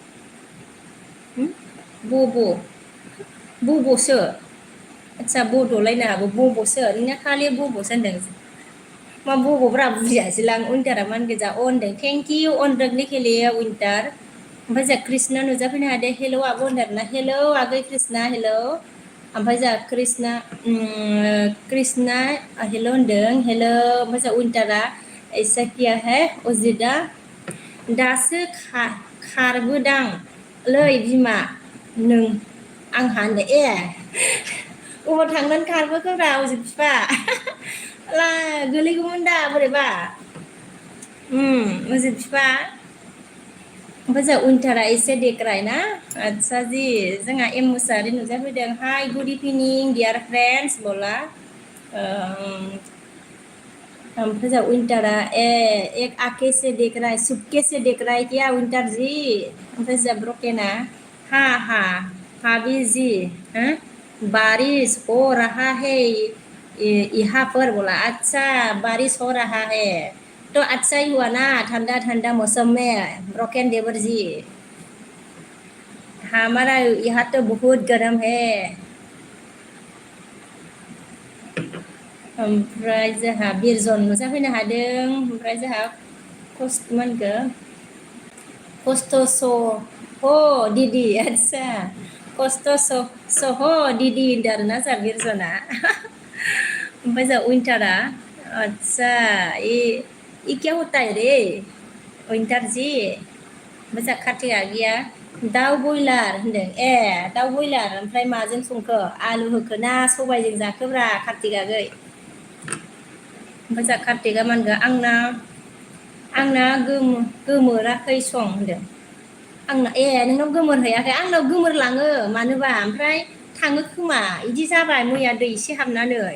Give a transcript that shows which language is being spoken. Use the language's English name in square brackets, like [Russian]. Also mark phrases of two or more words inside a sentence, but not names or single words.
[Bodo] बब'सो आदसा बड'लायनो हागौ बब'सो नोंना खालि बब'सो होनदों मा बब'ब्रा बुजियासैलां उइन्टारा मा होनगोन जा होनदों [English] thank you [Bodo] अनदोंनि खेलेया उइन्टार ओमफ्राय जोंहा कृष्णा नुजाफैनो हादों हेलौ आब' होनदों आरोना हेलौ आगै कृष्णा हेलौ ओमफ्राय जोंहा कृष्णा हेलौ होनदों हेलौ ओमफ्राय जोंहा उइन्टारा [Hindi] ऐसा किया है [Bodo] अजितआ दासो खारबोदांलै बिमा नों आंहा होनदों अबाव थांनानै खारबोखोब्रा अजित बिफा गोलैगौमोन दा बोरैबा अजित बिफा ओमफ्राय जोंहा उइन्टारा एसे देग्राय ना आदसा जि जोंहा एम मुसाहारि नुजाफैदों [English] hi good evening dear friends [Bodo] बोला ओमफ्राय जोंहा [Hindi] उइन्टारा एक आके से देख रहा है चुपके से देख रहा है क्या उइन्टार जी [Bodo] ओमफ्राय जोंहा [Hindi] ब्रकेना भाभी जी बारिश हो रहा है यहाँ पर बोला अच्छा बारिश हो रहा है तो अच्छा ही हुआ ना ठंडा ठंडा मौसम में ब्रोकन देवर जी हमारा यहाँ तो बहुत गर्म है [Bodo] ओमफ्राय जोंहा बिरजन नुजाफैनो हादों ओमफ्राय जोंहा मा होनखो खस्थ' हो दिदि आदसा खस्थ' हो दिदि होनदों आरोना जोंहा बिरजना ओमफ्राय जोंहा उइन्टारा आदसा [Hindi] ये क्या होता है रे [Bodo] उइन्टार जी ओमफ्राय जोंहा कार्तिकआ गैया दाउ बयलार होनदों दाउ बयलार ओमफ्राय माजों संखो आलु होखो ना सबायजों जाखोब्रा कार्तिक आगै ओमफ्राय जोंहा कार्तिकआ मा होनगोन आंना गोमोराखै सं होनदों आंना नोंनाव गोमोरहैयाखै आंनाव गोमोरलाङो मानोबा ओमफ्राय थाङो खोमा बिदि जाबाय मैया दै एसे हाबनानै